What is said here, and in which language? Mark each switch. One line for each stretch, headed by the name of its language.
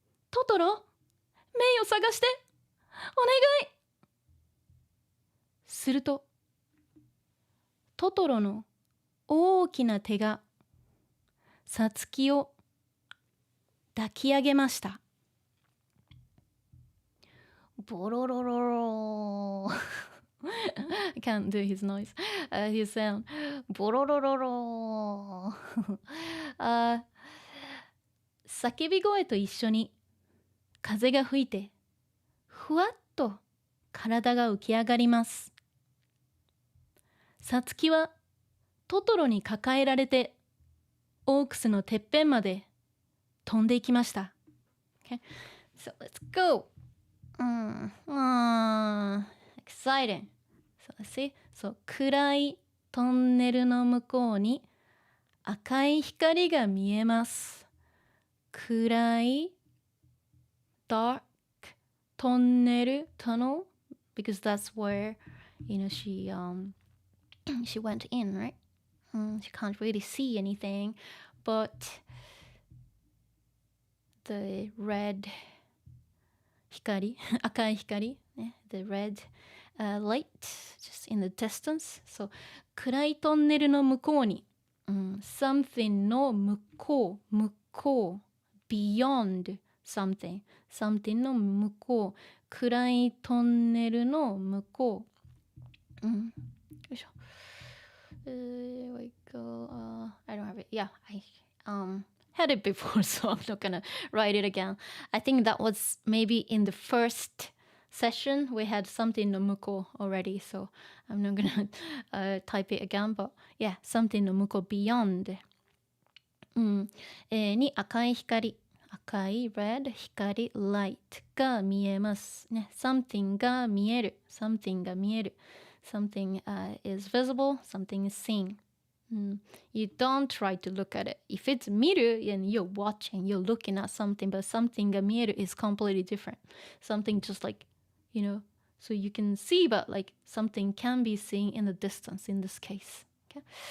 Japanese: トトロ、メイを探して、お願い。すると、トトロの大きな手がさつきを抱き上げました。ボロロロロ
English: I can't do his noise. His sound.
Japanese: ボロロロロ叫び声と一緒に風が吹いてふわっと体が浮き上がります。さつきはトトロに抱えられてオークスのてっぺんまで飛んでいきました。
English: Okay? So let's go. Exciting. So let's see.
Japanese: So 暗いトンネルの向こうに赤い光が見えます。暗い
English: dark
Japanese: トンネル
English: tunnel because that's where she went in, right? She can't really see anything, but the red
Japanese: 光赤い光、ね、
English: the red light just in the distance.
Japanese: So 暗いトンネルの向こうに、something の向こう
English: beyond something
Japanese: の向こう暗いトンネルの向こう、よいしょ。
English: Here we go. I don't have it. Yeah, I had it before, so I'm not gonna write it again. I think that was maybe in the first session we had something no muko already, so I'm not gonna type it again. But yeah, something no muko beyond.
Japanese: に赤い光、赤い
English: red
Japanese: 光
English: light
Japanese: が見えますね。 something が見える、something が見える。
English: Something is visible, something is seen. You don't try to look at it. If it's
Japanese: 見る
English: and you're watching, you're looking at something, but
Japanese: something が見える
English: is completely different. Something just like, so you can see, but like something can be seen in the distance in this case. Okay?